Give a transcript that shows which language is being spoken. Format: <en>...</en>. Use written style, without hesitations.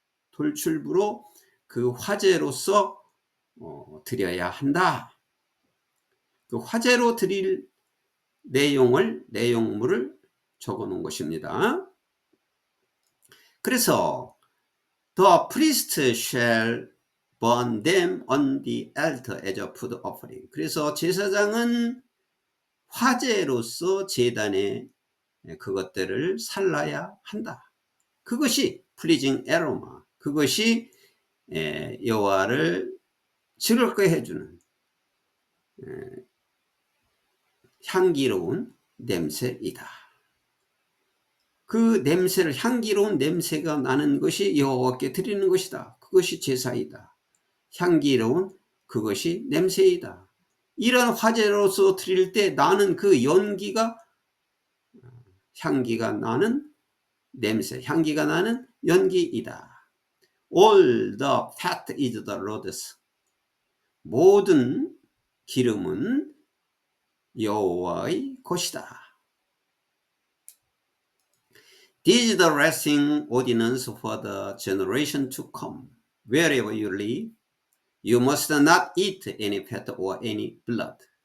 <ko>돌출부로 그 화제로서 드려야 한다. 그 화제로 드릴 내용물을 적어 놓은 것입니다. 그래서</ko> <en>the priest shall burn them on the altar as a food offering.</en> <ko>그래서 제사장은 화제로서 제단에 그것들을 살라야 한다. 그것이</ko> <en>pleasing aroma,</en> <ko>그것이 여호와를 즐겁게 해주는 향기로운 냄새이다. 그 냄새를, 향기로운 냄새가 나는 것이 여호와께 드리는 것이다. 그것이 제사이다. 향기로운 그것이 냄새이다. 이런 화제로서 드릴 때 나는 그 연기가, 향기가 나는 냄새, 향기가 나는 연기이다.</ko> <en>All the fat is the Lord's.</en> <ko>모든 기름은 여호와의 것이다.</ko> <en>This is the lasting ordinance for the generation to come. Wherever you live, you must not eat any fat or any blood.</en>